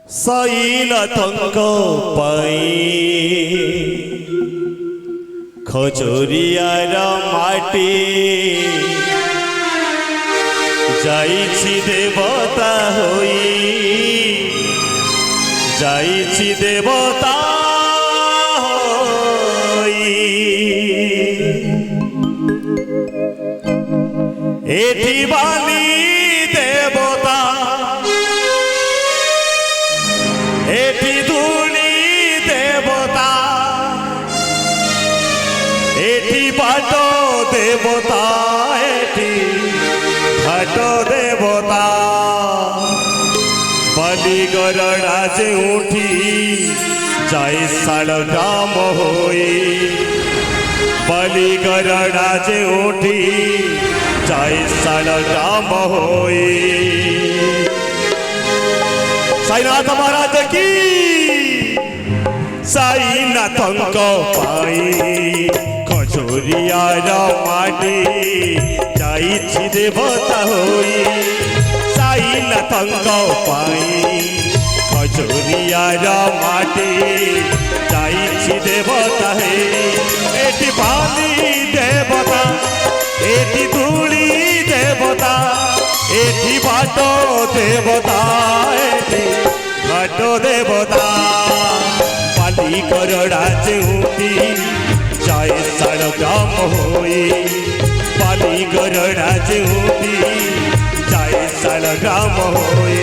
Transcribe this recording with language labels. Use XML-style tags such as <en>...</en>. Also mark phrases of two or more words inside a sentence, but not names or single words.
<or>ସାଇନାଥଙ୍କ ପାଇଁ ଖଜୁରିଆର ମାଟି ଯାଇଛି ଦେବତା ହୋଇ, ଯାଇଛି ଦେବତା ହୋଇ। ଏଠି ବାଲି ଦେବତା, ଏଠି ଧୂଳି ଦେବତା, ଏଠି ଭାଟୋ ଦେବତା, ଏଠି ଭାଟୋ ଦେବତା। ବଳି ଗରଡ଼ା ଯେ ଉଠି ଯାଏ ଶାଳଗ୍ରାମ ହୋଇ, ବଳି ଗରଡ଼ା ଯେ ଉଠି ଯାଏ ଶାଳଗ୍ରାମ ହୋଇ।</or> <hi>साईनाथ महाराज की</hi> <or>साईनाथଙ୍କ ପାଇଁ ଖଜୁରିଆର ମାଟି ଯାଇଛି ଦେବତା ହୋଇ, ସାईନାଥଙ୍କ ପାଇଁ ଖଜୁରିଆର ମାଟି ଯାଇଛି ଦେବତା ହୋଇ। ଏଠି ବାଲି ଦେବତା, ଏଠି ଧୂଳି ଦେବତା, ଏଠି ଭାଟୋ ଦେବତା, ଏଠି ଭାଟୋ ଦେବତା। ବାଲି ଗରଡ଼ା ଯେ ଉଠି ଯାଏ ଶାଳଗ୍ରାମ ହୋଇ, ବାଲି ଗରଡ଼ା ଯେ ଉଠି ଯାଏ ଶାଳଗ୍ରାମ ହୋଇ।</or>